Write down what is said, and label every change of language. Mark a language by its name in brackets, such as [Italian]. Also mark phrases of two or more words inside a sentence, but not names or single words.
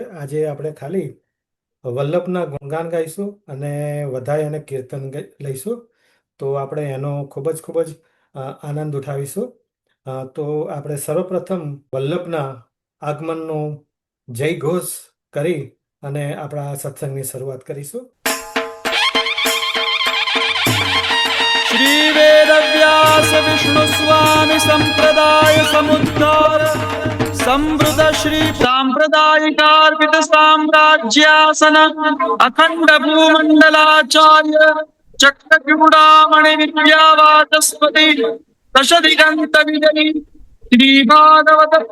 [Gujarati] આજે આપણે ખાલી વલ્લભના ગુણગાન ગાઈશું અને વધાઈ અને કીર્તન લઈશું। તો આપણે એનો ખૂબ જ આનંદ ઉઠાવીશું। તો આપણે સર્વપ્રથમ વલ્લભના આગમનનો જય ઘોષ કરી અને આપણા સત્સંગની શરૂઆત કરીશું। [Sanskrit] श्री वेद व्यास विष्णु स्वामी संप्रदाय समुद्धार संवृत श्री सांप्रदायिकार्पित साम्राज्यासन अखंड भूमंडलाचार्य चक्रचूड़ामणि विद्यावाचस्पति दश दिगंत विजयी श्री भागवत